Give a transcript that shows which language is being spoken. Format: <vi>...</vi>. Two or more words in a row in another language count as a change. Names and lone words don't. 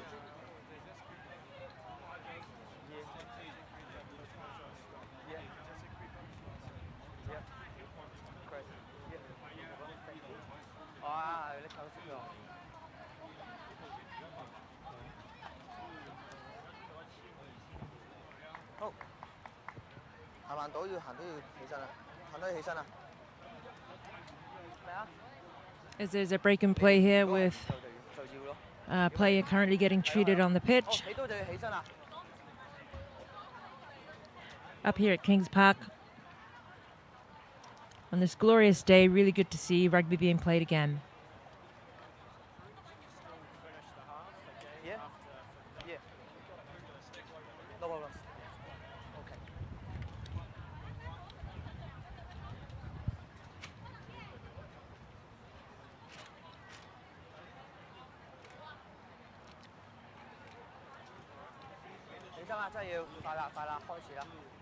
<yue>哇！你扣死咗。好，行慢到要起身啦，行到要起身啦。咩啊？</yue> <en>As there's a break and play here with</en> <yue>就要咯。</yue> <en>a player currently getting treated on the pitch.</en> <yue>起到就要起身啦。</yue> <en>Up here at Kings Park on this glorious day, really good to see rugby being played again. Yeah. Yeah. No problem. Okay.</en> <yue>起身啦，真係要快啦，開始啦。</yue>